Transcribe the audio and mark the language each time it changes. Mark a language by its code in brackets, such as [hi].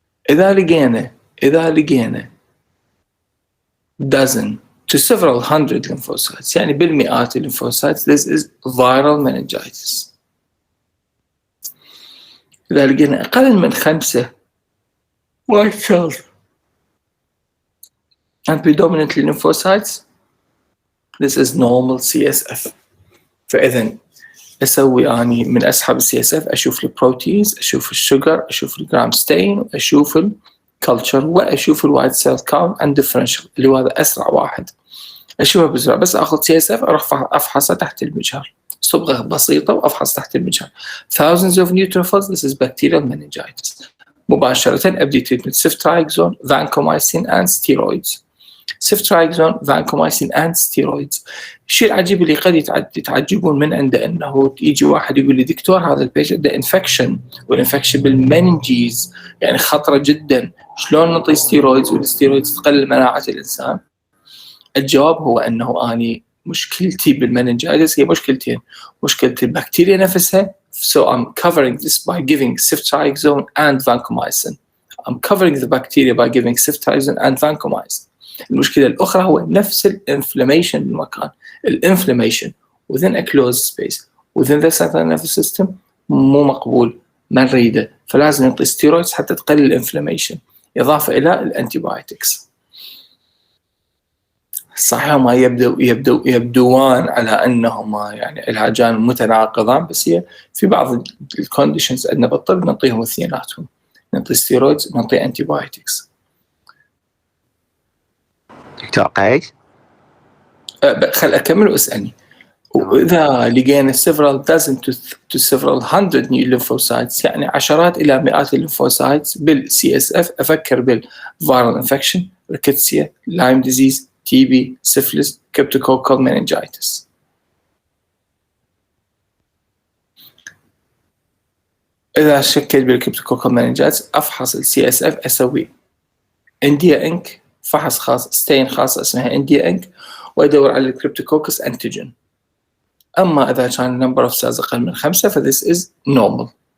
[en] إذا لقينا dozen to several hundred lymphocytes [ar] يعني بالمئات الليمفوسايتس [en] this is viral meningitis. إذا لقينا أقل من 5 white cells and predominantly lymphocytes this is normal CSF. [ar] فإذا أسوي أني من أسحب CSF أشوف البروتينز، أشوف الشجر، أشوف الجرام ستين، أشوف الكالتشر، وأشوف الوايت سيل كاونت أند ديفرنشال اللي هو هذا أسرع واحد. أشوفه بسرعة، بس أخذ CSF أروح أفحصه تحت المجهر، صبغة بسيطة وأفحص تحت المجهر. [en] Thousands of neutrophils this is bacterial meningitis. [ar] مباشرة أبدي [en] treatment ceftriaxone, vancomycin and steroids. ceftriaxone, vancomycin and steroids. [ar] الشيء العجيب اللي قد يتعجبون من عنده انه يجي واحد يقول لي دكتور هذا البيشنت ده انفكشن، والانفكشن بالمننجيز يعني خطره جدا، شلون نعطي ستيرويدز والستيرويدز تقلل مناعه الانسان؟ الجواب هو انه اني مشكلتي بالمننجايتس هي مشكلتين، مشكله البكتيريا نفسها [en] so I'm covering this by giving ceftriaxone and vancomycin. I'm covering the bacteria by giving ceftriaxone and vancomycin. [ar] المشكلة الأخرى هو نفس الانفلاميشن بالمكان، الانفلاميشن [en] within a closed space within the central nervous system [ar] مو مقبول، ما نريده، فلازم نعطي ستيرويدز حتى تقلل الانفلاميشن إضافة إلى الأنتيبايوتكس. صحيح ما يبدوان على أنهما يعني علاجان متناقضان، بس هي في بعض الكونديشنز عندنا بالطب نعطيهم اثنيناتهم، نعطي ستيرويدز نعطي أنتيبايوتكس. دكتور قيس خل أكمل واسألني. [en] وإذا لقينا several dozen to several hundred new lymphocytes [ar] يعني عشرات إلى مئات الليمفوسايتس بالCSF [en] أفكر بالviral infection، rickettsia, Lyme disease, TB، syphilis، cryptococcal meningitis. [ar] إذا شكيت بالcryptococcal meningitis أفحص CSF أسوي إنديا إنك، فحص خاص ستين خاصة اسمها إنديا إنك، ويدور على الكريبتوكوكس أنتيجين. أما إذا كان [en] number of cells [ar] أقل من 5 ف [en] this is normal.